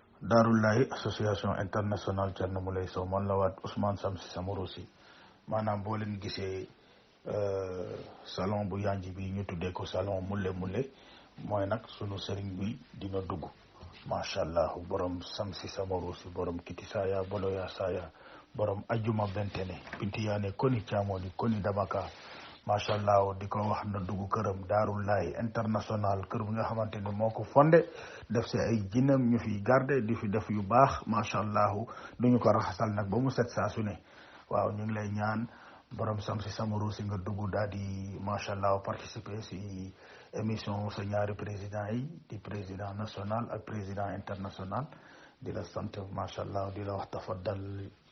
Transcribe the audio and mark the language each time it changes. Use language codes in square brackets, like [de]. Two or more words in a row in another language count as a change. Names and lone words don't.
[wo] Daarullahi association internationale Thierno Moulé Sow man la waat Ousmane Samsi Samourousi maanaam boo leen gisee salon bu yanji bi ñu tuddee ko salon Moulé mooy nag sunu sëriñ bi dina dugg [ar] ما شاء الله [wo] borom Samsi Samourousi borom Kitisaya Boloya Saya borom ajuma bentene bintiyaane koni caamoni koni damaka [ar] ما شاء الله [wo] di ko wax na dugg këram Daarullahi international kër bi nga xamante ni moo ko fondé def si ay jinam ñu fi garde di fi def yu baax [ar] ما شاء الله [wo] duñu ko raxasal nag ba mu set saa su ne waaw ñu ngi lay ñaan borom Samsi Samourousi nga dugg daal di [ar] ما شاء الله [wo] participer si émission sa ñaari président yi di président national ak président international di la sant [ar] ما شاء الله [wo] di la wax tafaddal.